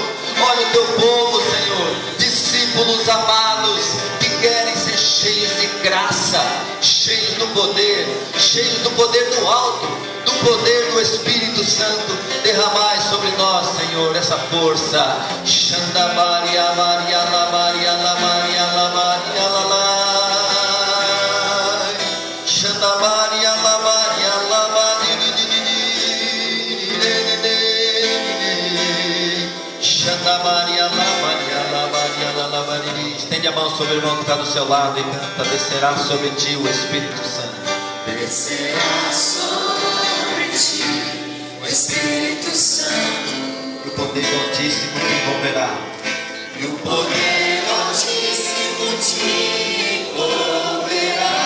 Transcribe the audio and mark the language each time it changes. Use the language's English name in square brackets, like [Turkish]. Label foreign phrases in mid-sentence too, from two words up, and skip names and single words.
[Portuguese] Olha o teu povo, Senhor. Discípulos amados que querem ser cheios de graça, cheios do poder do alto, do poder do Espírito Santo. Derramai sobre nós, Senhor, essa força. Xandabaria Maria la Maria la Maria la Maria la la. Xandabaria la Maria la Maria. Xandabaria la Maria la Maria la Maria. Estende a mão sobre o irmão que está do seu lado e canta: descerá sobre ti o Espírito Santo. Descerá sobre ti o Espírito Santo. E o poder altíssimo te envolverá. E o poder altíssimo te envolverá.